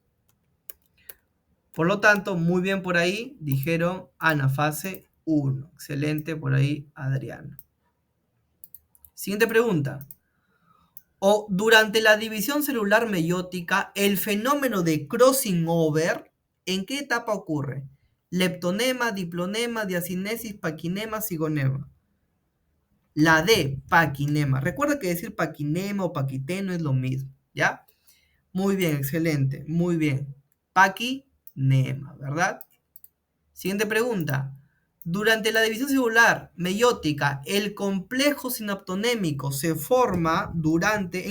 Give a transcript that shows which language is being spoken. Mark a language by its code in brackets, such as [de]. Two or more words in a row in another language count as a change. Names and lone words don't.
[es] Por lo tanto, muy bien por ahí, dijeron anafase 1. Excelente por ahí, Adriano. Siguiente pregunta. O durante la división celular meiótica, el fenómeno de [en] crossing over, [es] ¿en qué etapa ocurre? Leptonema, diplonema, diacinesis, paquinema, cigonema. La D, paquinema. Recuerda que decir paquinema o paquiteno es lo mismo, ¿ya? Muy bien, excelente, muy bien. Paquinema, ¿verdad? Siguiente pregunta. Durante la división celular meiótica, el complejo sinaptonémico se forma durante...